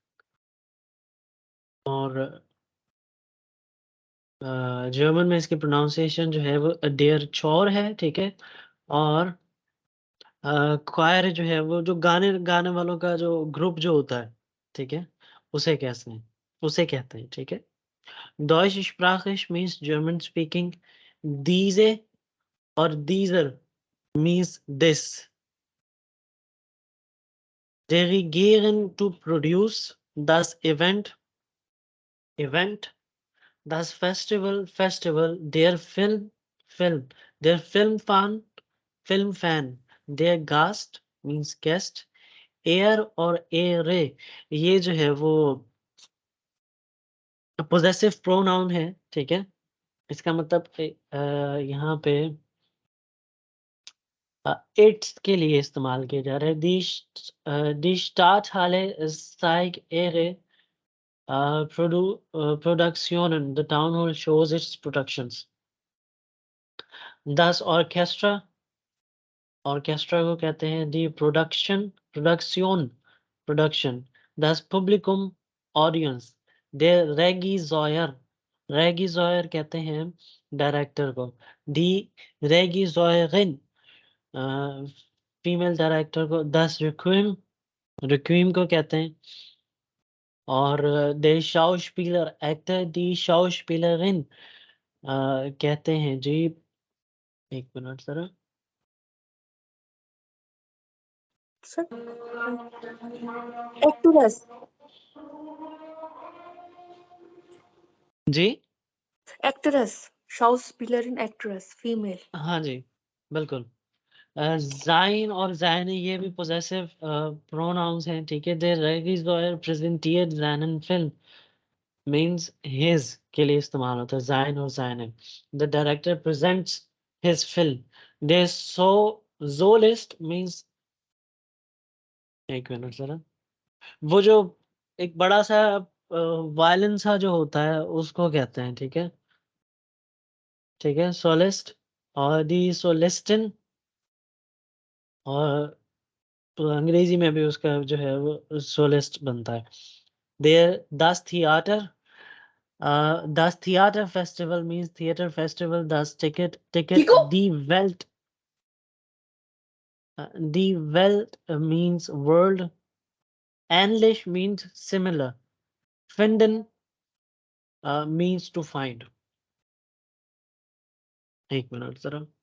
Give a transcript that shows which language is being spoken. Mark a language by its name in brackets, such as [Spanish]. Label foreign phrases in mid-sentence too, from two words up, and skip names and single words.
[Hindi] और जर्मन में इसकी प्रोनाउंसिएशन जो है वो [German] der Chor [Hindi] है, ठीक है. और क्वायर जो है वो जो गाने वालों का जो ग्रुप जो होता है, ठीक है, उसे कहते हैं, ठीक है. [German] Deutsch sprachlich [English] means German speaking. Diese और dieser means this. [German] Dirigieren [English] to produce [German] das Event, das Festival, der Film, der Film fan, der Gast [English] means guest. [Hindi] और ere ये जो है वो पोजेसिव प्रोनाउन है, ठीक है. इसका मतलब यहाँ पे इट्स के लिए इस्तेमाल किया जा रहा है. [German] Die Stadthalle zeigt ihre Produktionen. [English] The town hall shows its productions. [German] Das Orchestra [Hindi] को कहते हैं [German] die Produktion. Das Publikum, audience. Der Regisseur [Hindi] कहते हैं डायरेक्टर को. [German] Die Regisseurin, [Hindi] फीमेल डायरेक्टर को. [German] Das Requiem [Hindi] को कहते हैं. और [German] der Schauspieler [Hindi] एक्टर, [German] die Schauspielerin [Hindi] कहते हैं जी. एक मिनट जरा. एक्ट्रेस जी, [English] Schauspielerin, actress female. [Hindi] हाँ जी, बिल्कुल. Sein और seine ये भी [English] possessive pronouns [Hindi] हैं, ठीक है. [German] Der Regisseur präsentiert seinen Film [English] means his [Hindi] के लिए इस्तेमाल होता है [German] sein और seine. [English] The director presents his film. [German] Der Solist means, [Hindi] एक मिनट जरा, वो जो एक बड़ा सा वायलिन सा जो होता है उसको कहते हैं, ठीक है. सोलिस्ट. और [German] die Solistin, [Hindi] और तो अंग्रेजी में भी उसका जो है वो सोलिस्ट बनता है. [German] देयर Das Theater Festival [English] means theater festival. [German] Das Ticket die Welt. Die Welt means world. [English] Ähnlich means similar. Finden means to find. [Hindi] एक मिनट जरा.